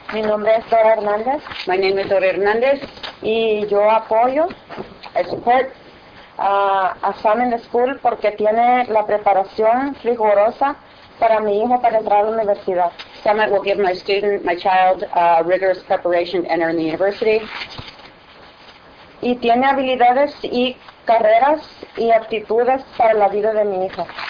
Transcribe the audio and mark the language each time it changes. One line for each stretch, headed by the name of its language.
Spanish: Mi nombre es Dora Hernández.
English: My name is Dora Hernandez.
Spanish: Y yo apoyo,
English: I support
Spanish: a Sam School porque tiene la preparación rigurosa para mi hijo para entrar a la universidad.
English: Summit will give my child rigorous preparation to enter in the university.
Spanish: Y tiene habilidades y carreras y aptitudes para la vida de mi hija.